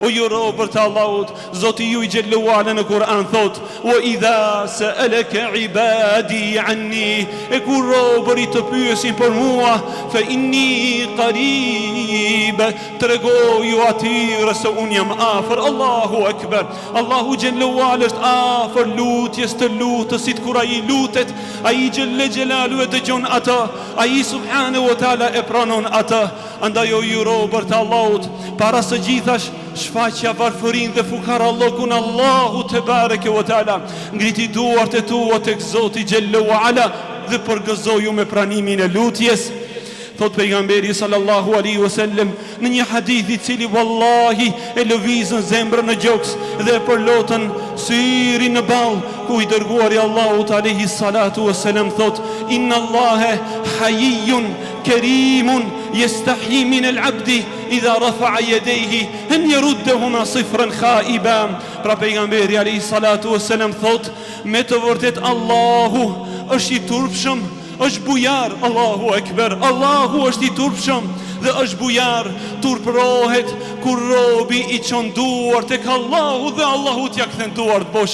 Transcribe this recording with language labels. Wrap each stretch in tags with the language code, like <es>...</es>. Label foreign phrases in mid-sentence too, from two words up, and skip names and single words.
<sq>O ju robër të Allahut, Zoti ju I Gjelluala në Kur'an thot:</sq> <ar>"وإذا سألك عبادي عني",</ar> <sq>e kur robërit të pyesin për mua,</sq> <ar>فإني قريب,</ar> <sq>tregoju atyre se unë jam afër.</sq> <ar>الله أكبر.</ar> <sq>Allahu Gjelluala është afër lutjes të lutësit. Kur ai lutet, ai Gjelle Gjelalu e dëgjon atë, ai</sq> <ar>سبحانه وتعالى</ar> <sq>e pranon atë. Andaj o ju robër të Allahut, para së gjithash shfaqja varfërin dhe fukarallokun Allahu</sq> <ar>تبارك وتعالى,</ar> <sq>ngriti duart e tua tek Zoti</sq> <ar>جل وعلا</ar> <sq>dhe përgëzoju me pranimin e lutjes. Thot pejgamberi</sq> <ar>صلى الله عليه وسلم</ar> <sq>në një hadith I cili wallahi e lëvizën zemrën në gjoks dhe e përlotën syrin në ball, ku I dërguari Allahut</sq> <ar>عليه الصلاة والسلام</ar> <sq>thot:</sq> <ar>"إن الله حيي كريم يستحيي من العبد إذا رفع يديه أن يردهما صفرا خائبتين."</ar> <sq>Pra pejgamberi</sq> <ar>عليه الصلاة والسلام</ar> <sq>thot: me të vërtet Allahu është I turpshëm, është bujar.</sq> <ar>الله أكبر.</ar> <sq>Allahu është I turpshëm dhe është bujar. Turprohet kur robi I çon duart tek Allahu dhe Allahu t'ja kthen duart bosh.</sq>